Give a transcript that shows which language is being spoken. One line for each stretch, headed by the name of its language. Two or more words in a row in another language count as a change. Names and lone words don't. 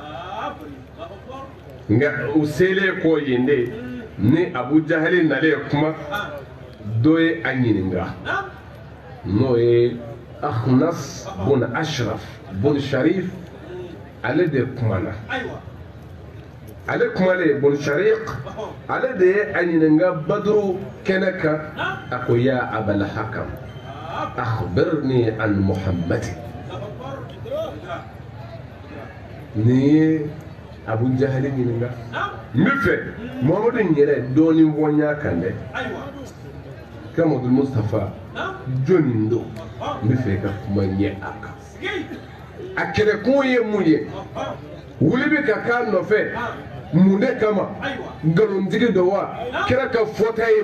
Bambara: nka u selen kɔ yen de ni abu jahali nalen kuma dɔ ye a ɲininka n'o ye akhnas bun ashraf bun sharif ale de kumana ale kumalen bun shariq ale de ye a ɲininka baduru kɛnɛ kan a ko
Arabic: يا أبا الحكم أخبرني عن محمد
Bambara: ni ye abu jahali ɲininka n bɛ fɛ muhamadu yɛrɛ dɔɔnin fɔ n y'a kan dɛ kira mamadu mustafa jɔnni don n bɛ fɛ ka kuma ɲɛ a kan a kɛlɛkun ye mun ye wuli bɛ ka k'a nɔfɛ mun de kama nkalonitigi dɔ wa kira ka fɔta ye